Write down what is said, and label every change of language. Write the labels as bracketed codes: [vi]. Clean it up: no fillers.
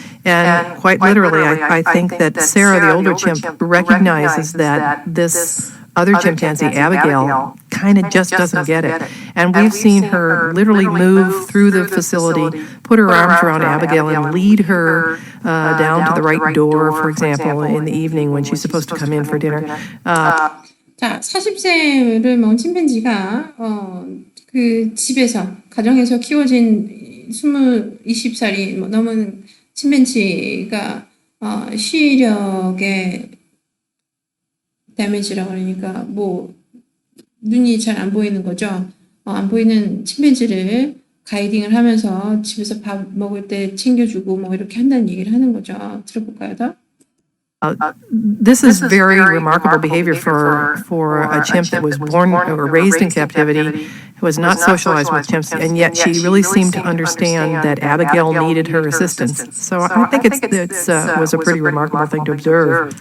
[en] And quite literally, I think that Sarah, the older chimp, recognizes that this other chimpanzee, Abigail, kind of just doesn't get it. And we've seen her literally move through the facility, put her arms around Abigail and lead her down to the right door, for example, in the evening when she's supposed to come in for dinner. [ko] 자, 40세를 먹은 침팬지가 그 집에서 가정에서 키워진 20살이 넘은 침팬지가 시력에 데미지라 그러니까 뭐 눈이 잘 안 보이는 거죠. 안 보이는 침팬지를 가이딩을 하면서 집에서 밥 먹을 때 챙겨주고 뭐 이렇게 한다는 얘기를 하는 거죠. 들어볼까요, 더? [en] This is very remarkable behavior for a chimp that was born or raised in captivity, who was not socialized with chimps, and yet she really seemed to understand that Abigail needed her assistance. So I think it was a pretty remarkable thing to observe.